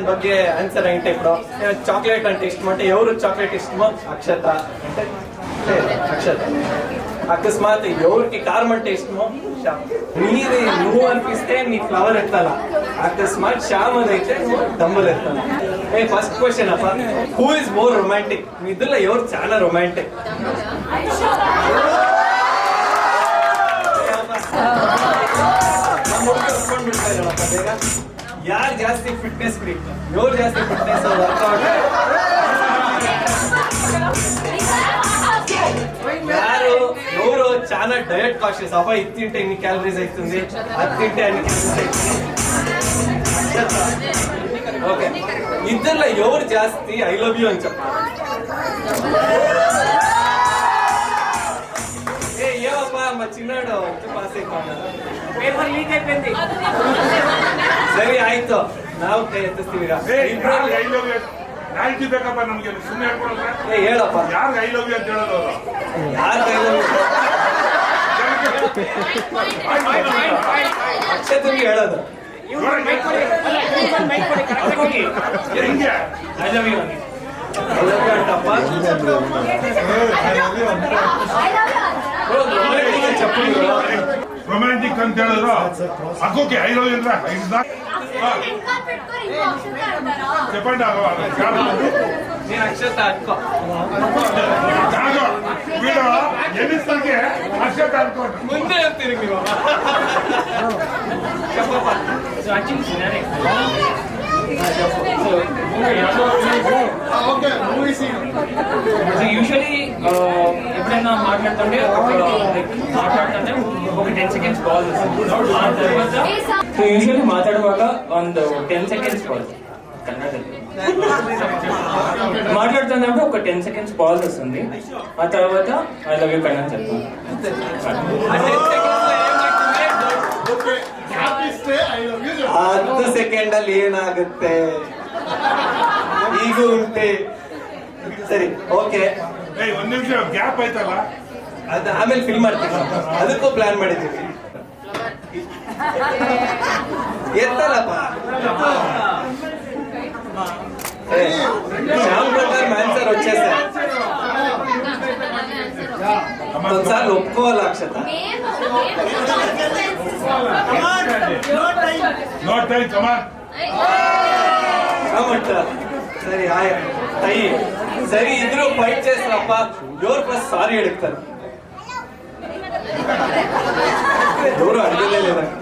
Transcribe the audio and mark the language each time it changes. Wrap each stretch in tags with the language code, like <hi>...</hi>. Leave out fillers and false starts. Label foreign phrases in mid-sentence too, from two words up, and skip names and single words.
<te>ಬಗ್ಗೆ ఆన్సర్ అంటే ఇప్పుడు చాక్లెట్ అంటే ఇష్టమంటే ఎవరు చాక్లెట్ ఇష్టమో అక్షత అంటే అక్షత అకస్మాత్ ఎవరికి కారం అంటే ఇష్టమో శ్యామ్ నీది నువ్వు అనిపిస్తే నీ ఫ్లవర్ ఎత్తాల అకస్మాత్ శ్యామ్ అదైతే నువ్వు డంబుల్ ఎత్తాల</te> <en>first question</en> <te>అప్ప</te> <en>who is more romantic</en> <te>మీ ఇద్దరులో ఎవరు చాలా రొమాంటిక్</te> <kn>ಯಾರು ಜಾಸ್ತಿ ಫಿಟ್ನೆಸ್ ಫ್ರೀಕ್</kn> <te>ఎవరు</te> <kn>ಜಾಸ್ತಿ ಫಿಟ್ನೆಸ್ ವರ್ಕೌಟ್ ಯಾರು</kn> <te>ఎవరు చాలా</te> <en>diet conscious</en> <te>అబ్బా ఇది తింటే ఇన్ని క్యాలరీస్ అవుతుంది అది తింటే అన్ని క్యాలరీస్ అవుతుంది ఓకే ఇద్దరులో ఎవరు జాస్తి</te> <en>I love you</en> <te>అని చెప్పాలి ఏమప్పా మా చిన్నాడు పాస్ అయిపోయినా</te> <en>paper leak</en> <te>అయిపోయింది</te> <kn>ಸರಿ ಆಯ್ತು ನಾವು ಕೈ ಎತ್ತಿಸ್ತೀವಿ ಬೇಕಪ್ಪ ನಮ್ಗೆ ಸುಮ್ಮನೆ ಹೇಳ್ಕೊಡಲ್ಲ ಹೇಳಪ್ಪ ಯಾರು</kn> <en>I love you</en> <kn>ಅಂತ ಹೇಳೋದು ಯಾರು ಕೈ ಅಕ್ಷತನಿಗೆ ಹೇಳೋದು ಹೆಂಗೆ</kn> <en>I love you</en> <kn>ಅಂತಪ್ಪ ರೊಮ್ಯಾಂಟಿಕ್ ಅಂತ ಹೇಳಿದ್ರು ಅಕ್ಕೋಕೆ</kn> <en>I love you</en> <kn>ಅಂದ್ರೆ చెప్పండి</kn> <te>నేను అక్షత అనుకో కాదు వీడు ఎన్నిసార్కి అక్షత అనుకోండి ముందే చెప్తారు ನೀವು చెప్పప్ప</te> <en>so actually scenario usually</en> <te>ఎప్పుడైనా మాట్లాడుతుంటే ఒక 10 seconds పాజ్ వస్తుంది ఆ తర్వాత</te> <en>so usually</en> <te>మాట్లాడుವಾಗ ಒಂದು 10 seconds పాజ్ కన్నడದಲ್ಲಿ మాట్లాడుతున్నప్పుడు ఒక 10 seconds పాజ్ వస్తుంది ఆ తర్వాత</te> <en>I love you</en> <te>కన్నడ చెప్తాను</te> <kn>ಹತ್ತು ಸೆಕೆಂಡ್ ಅಲ್ಲಿ ಏನಾಗುತ್ತೆ ಈಗ ಉಂಟೆ ಸರಿ ಓಕೆ ಒಂದ್ ನಿಮಿಷ ಗ್ಯಾಪ್ ಆಯ್ತಲ್ಲ ಅದು ಆಮೇಲೆ ಫಿಲ್ ಮಾಡ್ತೀವಿ ಅದಕ್ಕೂ ಪ್ಲಾನ್ ಮಾಡಿದ್ದೀವಿ ಎತ್ತಲ್ಲಪ್ಪ</kn> <te>శ్యామ్ ప్రకారం ఆన్సర్ వచ్చేసారు ఒకసారి ఒప్పుకోవాలి అక్షత సరే అయ్యి సరే ఇద్దరు ఫైట్ చేస్తారప్ప ఎవరు</te> <en>first sorry</en> <te>అడుగుతారు ఎవరు అడగలే లేదా</te>